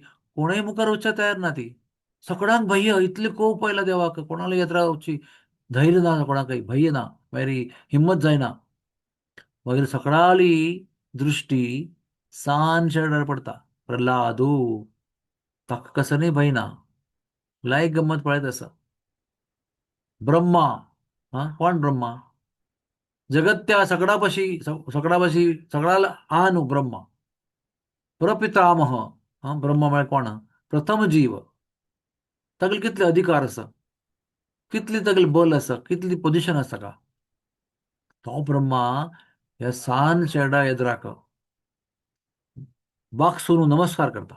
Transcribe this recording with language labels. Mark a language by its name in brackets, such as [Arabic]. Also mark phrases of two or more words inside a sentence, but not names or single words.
[Konkani] कोणूय मुखार वचच्या तयार ना ती. सगळ्यांक भय्य, इतले कोप आयला देवाक, कोणाला येद्रा वचची धैर्य ना कोणाकय, भय्य ना, मागीर हिम्मत जायना. मागीर सकाळी दृश्टी सान शेरडार पडटा. प्रल्हादू, ताका कसनय भंय ना. लायक गंमत पळयत आसा. ब्रह्मा, कोण ब्रह्मा, जगत्या सगळा सगळ्याला हा न्हू ब्रह्मा. प्रपितामह, ब्रह्मा म्हळ्यार कोण, प्रथम जीव. तागेले कितले अधिकार आसा, कितली तागेले बल आसा, कितली पोजिशन आसा ताका. तो ब्रह्मा ह्या सान शेरडा येद्राक बाक सोडून नमस्कार करता.